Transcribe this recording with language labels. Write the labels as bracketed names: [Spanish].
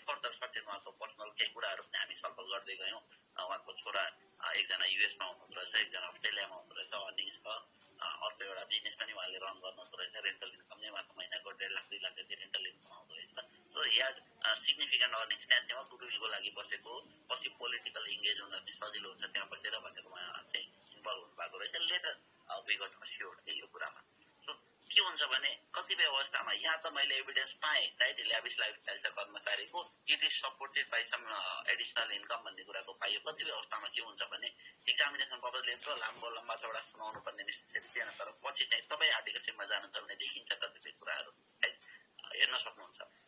[Nepali] Further certain उहाँको personal केही कुराहरू पनि हामी छलफल गर्दै गयौँ। उहाँको छोरा एकजना युएसमा हुनुहुँदो रहेछ, एकजना अस्ट्रेलियामा हुनुहुँदो रहेछ, अनि अर्को एउटा बिजनेस पनि उहाँले रन गर्नुहुँदो रहेछ। रेन्टल इन्कम नै उहाँको महिनाको 1.5 लाख 2 लाख जति रेन्टल इन्कम आउँदो रहेछ। [English] so as significant earnings [Nepali] त्यहाँ गुडविलको लागि बसेको, पछि पोलिटिकल इङ्गेज हुन चाहिँ सजिलो हुन्छ त्यहाँ बसेर भनेर उहाँ चाहिँ इन्भल्भ हुनुभएको रहेछ। [English] later we got assured [Nepali] यो कुरामा। सो के हुन्छ भने कतिपय अवस्थामा यहाँ त मैले एभिडेन्स पाएँ, राइट, ल्याभिस लाइफस्टाइल छ कर्मचारीको, [English] it is supported by some additional income [Nepali] भन्ने कुराको पाइयो। कतिपय अवस्थामा के हुन्छ भने एक्जामिनेसन पर्पजले यत्रो लम्बा चौडा सुनाउनु पर्ने नेसेसरी थिएन, तर पछि चाहिँ तपाईँ आर्टिकलसिपमा जानुहुन्छ भने देखिन्छ कतिपय कुराहरू, राइट, हेर्न सक्नुहुन्छ।